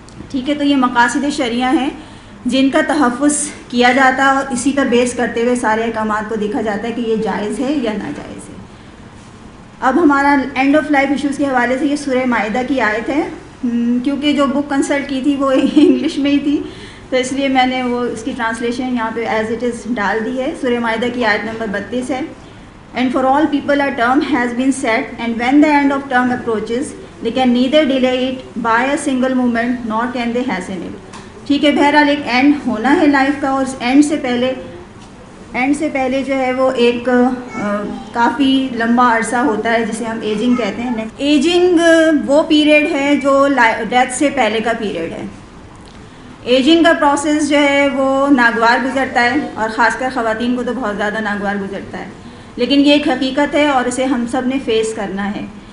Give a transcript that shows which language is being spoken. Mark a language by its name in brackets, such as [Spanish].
[Urdu] ٹھیک ہے, تو یہ مقاصد شرعیہ ہیں جن کا تحفظ کیا جاتا ہے, اور اسی پر بیس کرتے ہوئے سارے احکامات کو دیکھا جاتا ہے کہ یہ جائز ہے یا ناجائز ہے. اب ہمارا اینڈ آف لائف ایشوز کے حوالے سے یہ سورہ مائدہ کی آیت ہے, کیونکہ جو بک کنسلٹ کی تھی وہ انگلش میں ہی تھی, تو اس لیے میں نے وہ اس کی ٹرانسلیشن یہاں پہ [English] as it is [Urdu] ڈال دی ہے. سورہ مائدہ کی آیت نمبر 32 ہے. [English] And for all people a term has been set, and when the end of term approaches they can neither delay it by a single moment nor can they hasten it. [Urdu] ٹھیک ہے, بہرحال ایک اینڈ ہونا ہے لائف کا, اور اس اینڈ سے پہلے جو ہے وہ ایک کافی لمبا عرصہ ہوتا ہے جسے ہم ایجنگ کہتے ہیں. ایجنگ وہ پیریڈ ہے جو ڈیتھ سے پہلے کا پیریڈ ہے. ایجنگ کا پروسیس جو ہے وہ ناگوار گزرتا ہے, اور خاص کر خواتین کو تو بہت زیادہ ناگوار گزرتا ہے, لیکن یہ ایک حقیقت ہے اور اسے ہم سب نے فیس کرنا ہے.